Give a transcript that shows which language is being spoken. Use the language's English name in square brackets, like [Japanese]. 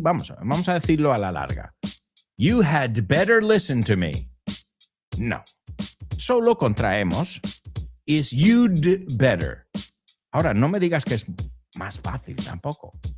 [Spanish] Vamos a decirlo a la larga. [English] You had better listen to me. No. [Spanish] Solo contraemos [English] is you'd better. [Spanish] Ahora, no me digas que es más fácil tampoco.